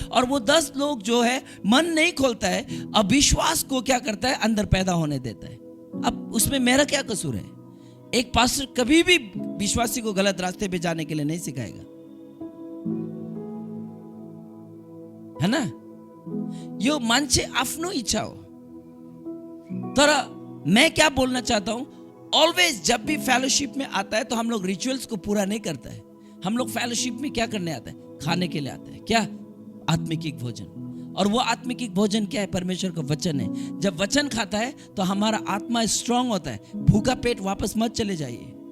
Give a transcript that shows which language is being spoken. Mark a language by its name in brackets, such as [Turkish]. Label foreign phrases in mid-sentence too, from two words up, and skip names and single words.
[Hindi] और वो 10 लोग जो है मन नहीं खोलता है, अविश्वास को क्या करता है? अंदर पैदा होने देता है। अब उसमें मेरा क्या कसूर है? एक पास्टर कभी भी विश्वासी को गलत रास्ते पे जाने के लिए नहीं सिखाएगा, है ना? [Nepali] यो मान्छे आफ्नो इच्छा हो। [Hindi] तर मैं क्या बोलना चाहता हूं, ऑलवेज जब भी फेलोशिप में आता है तो हम लोग रिचुअल्स को पूरा नहीं करता है। हम लोग फेलोशिप में क्या करने आता है? खाने के लिए आता है। क्या? आत्मिक भोजन। और वो आत्मिक भोजन क्या है? परमेश्वर का वचन है। जब वचन खाता है तो हमारा आत्मा स्ट्रांग होता है। भूखा पेट वापस मत चले जाइए।